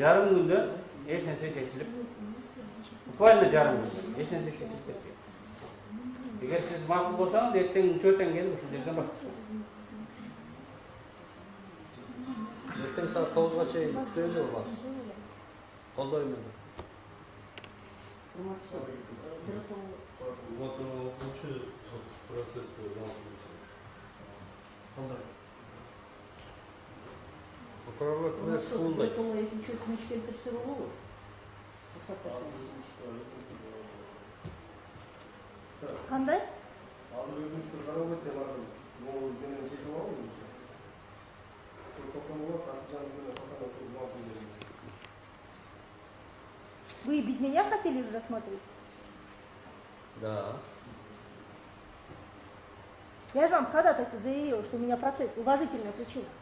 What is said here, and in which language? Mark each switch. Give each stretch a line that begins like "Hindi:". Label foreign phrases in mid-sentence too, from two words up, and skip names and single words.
Kyrgyz: Жарым күндө эч нерсе чечилип, буквально жарым күндө эч нерсе чечилип кеткен. Эгер сиз макул болсоңуз, эртең үчөөтөн келип ушул жерден баштайсыз. Эртең саат 9-га чейин күтөбүз болот. Колдойм мен.
Russian: Вот лучше процесс
Kyrgyz: Прокурорлор күнөш ушундай. Экинчи өтүнүш келтирсе болобу? Кандай? Азыр өтүнүшкө карап өтөм азыр. Могу менен чечип алам.
Russian: Вы без меня хотели же рассматривать? Да. Я же вам когда-то заявила, что у меня процесс уважительная причина.